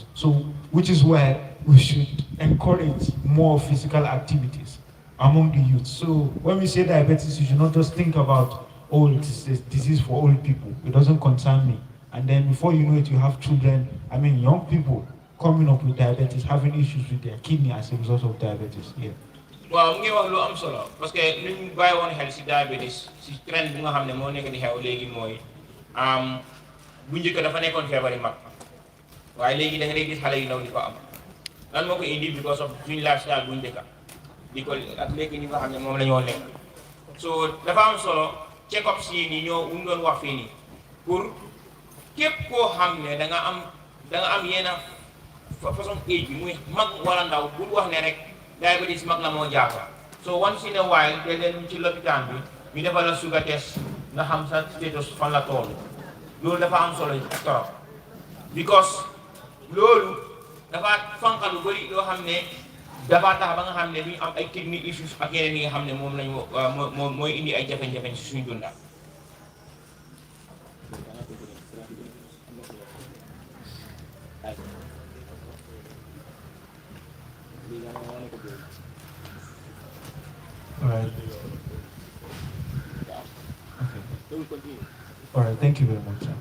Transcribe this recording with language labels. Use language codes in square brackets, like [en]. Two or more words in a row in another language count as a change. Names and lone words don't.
[en] So, which is why we should encourage more physical activities among the youth. So when we say diabetes, you should not just think about, oh, it's a disease for old people. It doesn't concern me. And then before you know it, you have children, young people coming up with diabetes, having issues with their kidney as a result of diabetes. Yeah. [wo] Waaw mu ngi wax lu am solo [fr] parce que [wo] li ñu bàyyi woon xel si diabetes si trend bi nga xam ne moo nekk di xew léegi mooy bu njëkk dafa nekkoon feebari mag waaye léegi da nga gis xale yu ndaw di ko am lan moo ko indi [en] because of [wo] suñu lifestyle bu njëkk di ko ak léegi ni nga xam ne moom la ñoo lekk so dafa am solo [en] check up [wo] si nii ñoo ñu doon wax fii nii pour képp koo xam ne da nga am yenn façon âge bi muy mag wala ndaw bul wax ne rek diabetes mag la moo jàppa so [en] once in a while [wo] te leen ci lopitaan bi ñu defal la [en] sugar test [wo] nga xam sa status fan la toll loolu dafa am solo trop because loolu dafa fanqal lu bëri loo xam ne dafa tax ba nga xam ne duñu am ay [en] kidney issues [wo] ak yeneen yi nga xam ne moom lañu mooy indi ay jafe-jafe ci suñu dunda. [en] All right. Okay. All right. Thank you very much, sir.